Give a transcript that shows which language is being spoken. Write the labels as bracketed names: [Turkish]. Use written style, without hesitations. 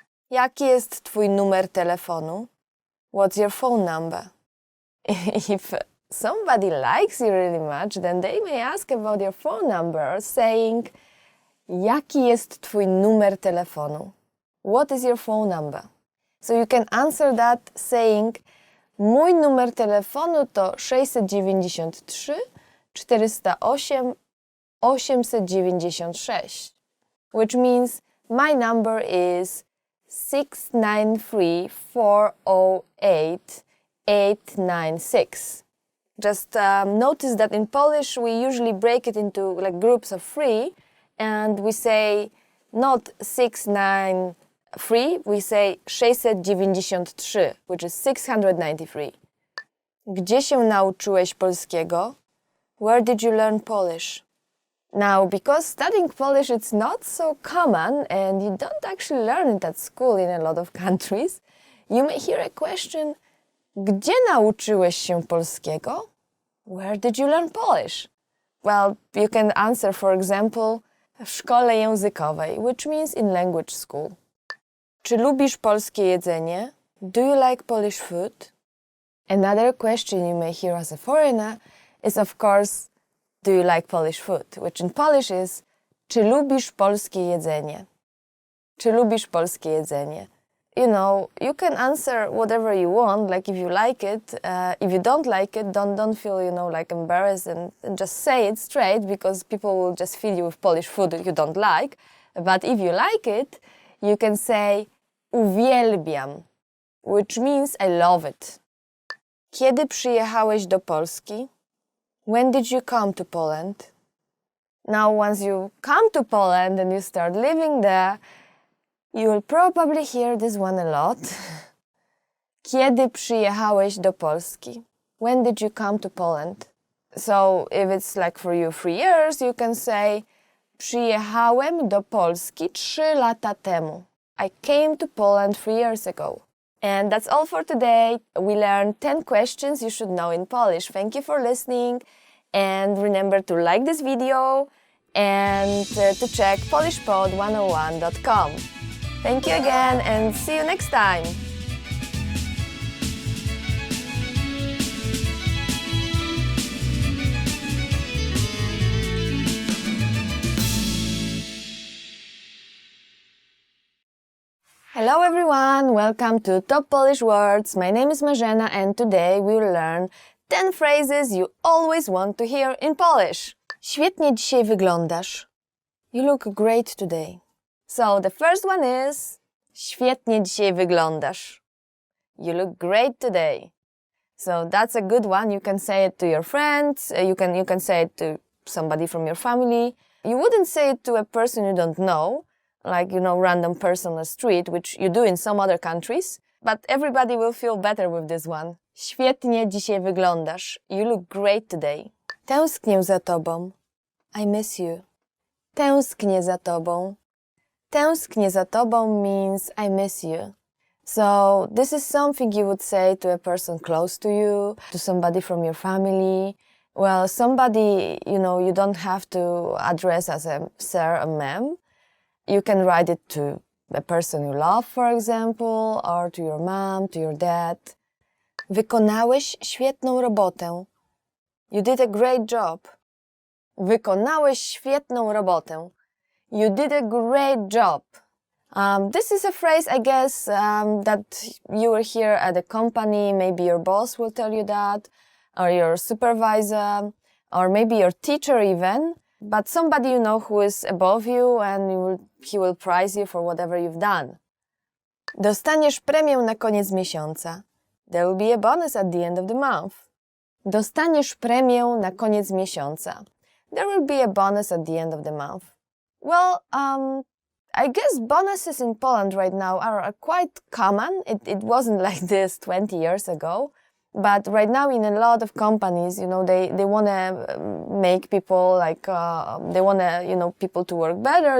[Polish] Jaki jest twój numer telefonu? [English] What's your phone number? If somebody likes you really much, then they may ask about your phone number, saying, [Polish] jaki jest twój numer telefonu? [English] What is your phone number? So you can answer that saying, [Polish] mój numer telefonu to 693 408 896, [English] which means my number is 693 408 896. Just notice that in Polish we usually break it into like groups of 3 and we say not 693, we say 693, which is 693. [Polish] Gdzie się nauczyłeś polskiego? [English] Where did you learn Polish? Now, because studying Polish it's not so common and you don't actually learn it at school in a lot of countries, you may hear a question, [Polish] gdzie nauczyłeś się polskiego? [English] Where did you learn Polish? Well, you can answer, for example, [Polish] w szkole językowej, [English] which means in language school. [Polish] Czy lubisz polskie jedzenie? [English] Do you like Polish food? Another question you may hear as a foreigner is, of course, do you like Polish food? Which in Polish is, [Polish] czy lubisz polskie jedzenie? Czy lubisz polskie jedzenie? [English] You know, you can answer whatever you want, like if you like it. If you don't like it, don't feel, you know, like embarrassed and just say it straight, because people will just fill you with Polish food you don't like. But if you like it, you can say [Polish] uwielbiam, [English] which means I love it. [Polish] Kiedy przyjechałeś do Polski? [English] When did you come to Poland? Now, once you come to Poland and you start living there, you will probably hear this one a lot. [Polish] Kiedy przyjechałeś do Polski? [English] When did you come to Poland? So, if it's like for you 3 years, you can say [Polish] przyjechałem do Polski 3 lata temu. [English] I came to Poland 3 years ago. And that's all for today. We learned 10 questions you should know in Polish. Thank you for listening. And remember to like this video and to check polishpod101.com. Thank you again and see you next time. Hello everyone, welcome to Top Polish Words. My name is Marzena and today we will learn 10 phrases you always want to hear in Polish. [Polish] Świetnie dzisiaj wyglądasz. [English] You look great today. So the first one is [Polish] świetnie dzisiaj wyglądasz. [English] You look great today. So that's a good one. You can say it to your friends. You can say it to somebody from your family. You wouldn't say it to a person you don't know, like, you know, random person on the street, which you do in some other countries. But everybody will feel better with this one. [Polish] Świetnie dzisiaj wyglądasz. [English] You look great today. [Polish] Tęsknię za tobą. [English] I miss you. [Polish] Tęsknię za tobą. Tęsknię za tobą [English] means I miss you. So this is something you would say to a person close to you, to somebody from your family. Well, somebody, you know, you don't have to address as a sir, a ma'am. You can write it to a person you love, for example, or to your mom, to your dad. [Polish] Wykonałeś świetną robotę. [English] You did a great job. [Polish] Wykonałeś świetną robotę. [English] You did a great job. This is a phrase, I guess, that you will hear at a company. Maybe your boss will tell you that, or your supervisor, or maybe your teacher even. But somebody you know who is above you and he will prize you for whatever you've done. [Polish] Dostaniesz premię na koniec miesiąca. [English] There will be a bonus at the end of the month. [Polish] Dostaniesz premię na koniec miesiąca. [English] There will be a bonus at the end of the month. Well, I guess bonuses in Poland right now are quite common. It wasn't like this 20 years ago. But right now in a lot of companies, you know, they want to make people like, they want to, you know, people to work better.